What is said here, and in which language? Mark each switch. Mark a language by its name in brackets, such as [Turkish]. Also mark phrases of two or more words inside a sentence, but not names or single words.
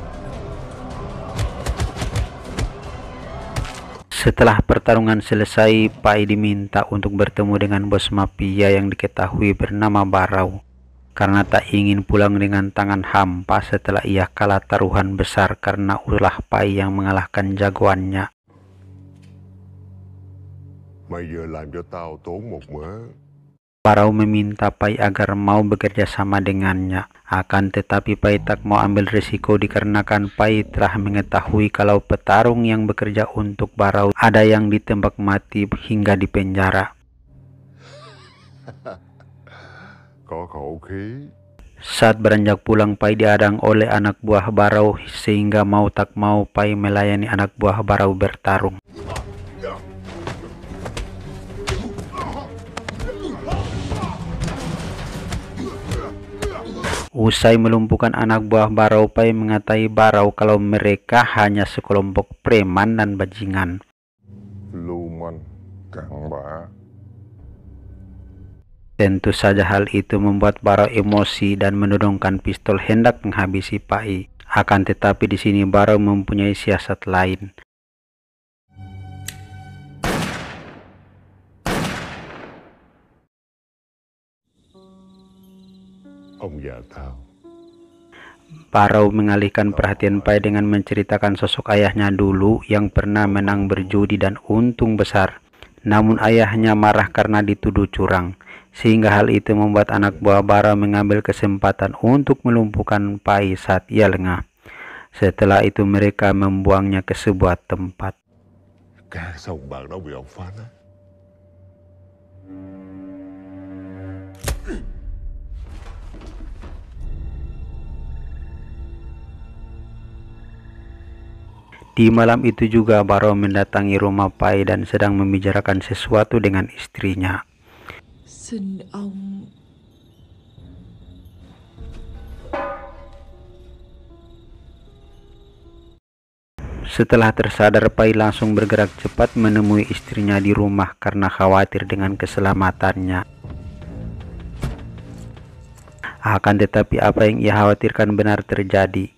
[Indonesian] Setelah pertarungan selesai, Pai diminta untuk bertemu dengan bos mafia yang diketahui bernama Barau, karena tak ingin pulang dengan tangan hampa setelah ia kalah taruhan besar karena ulah Pai yang mengalahkan jagoannya. [Vietnamese] Mày vừa làm cho tao tốn một mớ. [Indonesian] Barau meminta Pai agar mau bekerja sama dengannya. Akan tetapi Pai tak mau ambil risiko dikarenakan Pai telah mengetahui kalau petarung yang bekerja untuk Barau ada yang ditembak mati hingga dipenjara. [Vietnamese] Có khẩu khí. [Indonesian] Saat beranjak pulang, Pai dihadang oleh anak buah Barau sehingga mau tak mau Pai melayani anak buah Barau bertarung. Usai melumpuhkan anak buah Barau, Pai mengatai Barau kalau mereka hanya sekelompok preman dan bajingan. [Vietnamese] Lưu manh, cặn bã. [Indonesian] Tentu saja hal itu membuat Barau emosi dan menodongkan pistol hendak menghabisi Pai. Akan tetapi di sini Barau mempunyai siasat lain. [Vietnamese] Ông già tao. [Indonesian] Barau mengalihkan perhatian Pai dengan menceritakan sosok ayahnya dulu yang pernah menang berjudi dan untung besar. Namun ayahnya marah karena dituduh curang, sehingga hal itu membuat anak buah Barau mengambil kesempatan untuk melumpuhkan Pai saat ia lengah. Setelah itu mereka membuangnya ke sebuah tempat. [Vietnamese] Cả sòng bạc đó bị ông phá nát. [Indonesian] Di malam itu juga Barau mendatangi rumah Pai dan sedang membicarakan sesuatu dengan istrinya. [Vietnamese] Xin ông. [Indonesian] Setelah tersadar, Pai langsung bergerak cepat menemui istrinya di rumah karena khawatir dengan keselamatannya. Akan tetapi apa yang ia khawatirkan benar terjadi.